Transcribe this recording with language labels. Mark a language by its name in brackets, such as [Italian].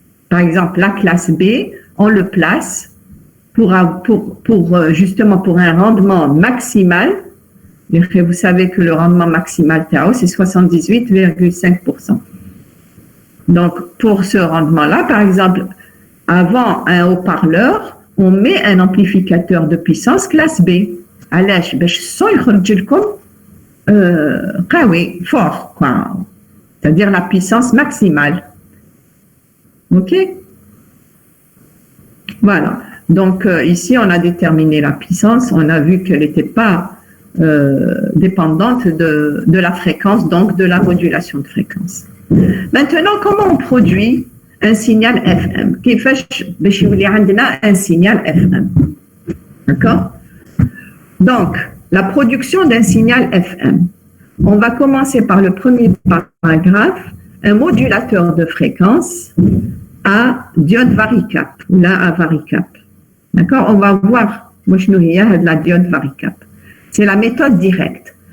[French] Par exemple, la classe B, on le place justement pour un rendement maximal. Vous savez que le rendement maximal TAO, c'est 78,5%. Donc, pour ce rendement-là, par exemple, avant un haut-parleur, on met un amplificateur de puissance classe B. [Arabic] علاش باش الصوت يخرج لكم قوي [French] fort, quoi. C'est-à-dire la puissance maximale. OK? Voilà. Donc, ici, on a déterminé la puissance. On a vu qu'elle n'était pas dépendante de la fréquence, donc de la modulation de fréquence. Maintenant, comment on produit un signal FM? [Arabic] كيفاش باش يولي عندنا un signal FM? [French] D'accord? Donc, la production d'un signal FM. On va commencer par le premier paragraphe, un modulateur de fréquence à diode varicap, ou là à varicap. D'accord? On va voir la diode varicap. C'est la méthode directe.